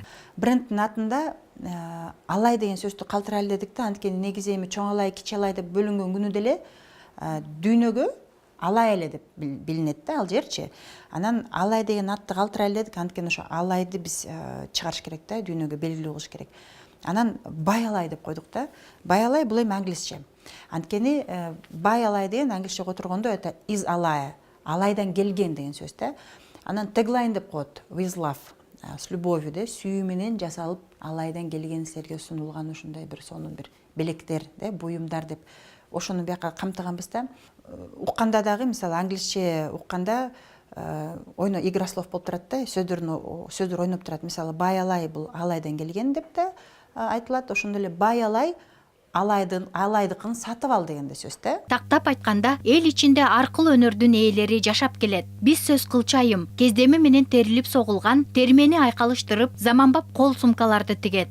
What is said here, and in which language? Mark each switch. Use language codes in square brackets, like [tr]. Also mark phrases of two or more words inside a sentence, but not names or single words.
[ky] Брендтин атында Алай деген сөздү калтырайлы дедик да, анткени негизи эми чоң Алай, кичи Алай деп бөлүнгөн күнү деле дүйнөгө Алай эле деп билинет да, ал жерчи. Анан Алай деген атты калтырайлы дедик, анткени ошо Алайды биз чыгарыш керек да, дүйнөгө белгилүү кылыш керек. Анан Баялай деп койдук да. Баялай бул эми англисче. Анткени Баялай деген англисче которгондо [ru] это из Алая, [ky] Алайдан келген деген сөз да. Анан теглайн деп коет, [en] with love, [ru] с любовью [ky] да, сүйүү менен жасалып Алайдан келген силерге сунулган ушундай бир сонун бир белектер, да, буюмдар деп ошону бияка камтыганбыз да. Укканда дагы, мисалы англисче укканда [ru] игра слов [ky] болуп турат да, сөздөр ойноп турат. Мисалы Баялай бул Алайдан келген деп да айтылат. Ошондой эле Баялай Алайдыкын сатып ал деген да сөз да. Тактап айтканда, эл ичинде аркыл өнөрдүн ээлери жашап келет. Биз сөз кылчу айым кездеме менен терилип согулган термени айкалыштырып, заманбап кол сумкаларды тигет.